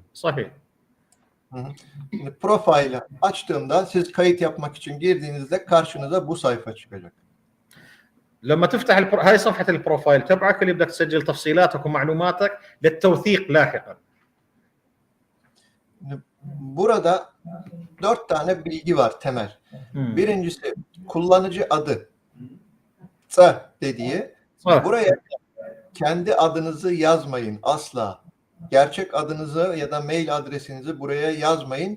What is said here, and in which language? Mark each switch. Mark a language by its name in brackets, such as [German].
[Arabic] صحيح. [Turkish] Şimdi profili açtığımda siz kayıt yapmak için girdiğinizde karşınıza bu sayfa çıkacak. [Arabic] لما تفتح هاي صفحه البروفايل تبعك اللي بدك تسجل تفصيلاتك ومعلوماتك للتوثيق لاحقا. [Turkish] Burada 4 tane bilgi var temel. Birincisi kullanıcı adı. Dediği. Buraya kendi adınızı yazmayın asla. Gerçek adınızı ya da mail adresinizi buraya yazmayın.